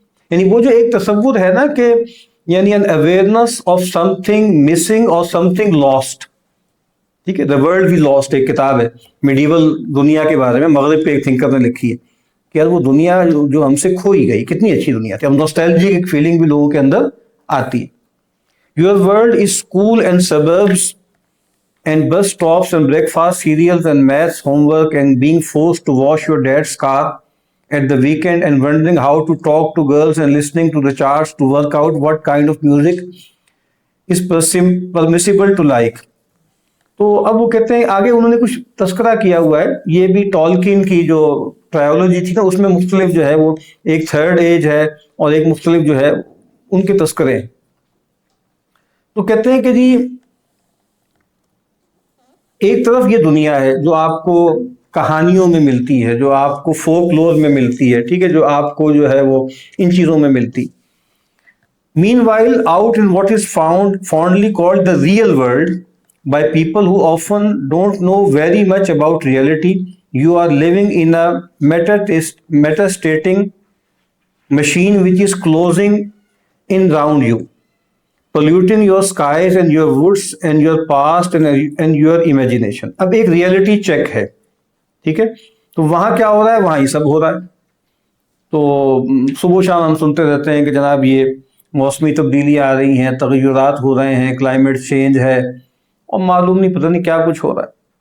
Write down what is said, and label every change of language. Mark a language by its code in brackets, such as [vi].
[ur] یعنی وہ جو ایک تصور ہے نا کہ یعنی [en] an awareness of something missing or something lost. [ur] ٹھیک ہے، The World We Lost ایک کتاب ہے میڈیول دنیا کے بارے میں، مغرب پہ ایک تھنکر نے لکھی ہے کہ یار وہ دنیا جو ہم سے کھوئی گئی، کتنی اچھی دنیا تھی. اب نوسٹیلجک ایک فیلنگ بھی لوگوں کے اندر آتی ہے. [en] Your world is school and suburbs and bus stops and breakfast cereals and maths homework and being forced to wash your dad's car at the weekend and wondering how to talk to girls and listening to the charts to work out what kind of music is permissible to like. [ur] تو اب وہ کہتے ہیں آگے انہوں نے کچھ تذکرہ کیا ہوا ہے، یہ بھی ٹالکین کی جو ٹرائیولوجی تھی نا، اس میں مختلف جو ہے وہ ایک تھرڈ ایج ہے اور ایک مختلف جو ہے ان کے تذکرے ہیں. تو کہتے ہیں کہ جی ایک طرف یہ دنیا ہے جو آپ کو کہانیوں میں ملتی ہے، جو آپ کو فوک لور میں ملتی ہے، ٹھیک ہے، جو آپ کو جو ہے وہ ان چیزوں میں ملتی. [en] Meanwhile, out in what is fondly called the real world by people who often don't know very much about reality, you are living in a metastating machine which is closing in round you, polluting your skies and your woods and your past and your imagination. [ur] اب ایک reality check ہے، ٹھیک ہے، تو وہاں کیا ہو رہا ہے؟ وہاں یہ سب ہو رہا ہے. تو صبح شام ہم سنتے رہتے ہیں کہ جناب یہ موسمی تبدیلیاں آ رہی ہیں، تغیرات ہو رہے ہیں، کلائمیٹ چینج ہے، اور معلوم نہیں پتہ نہیں کیا کچھ ہو رہا ہے.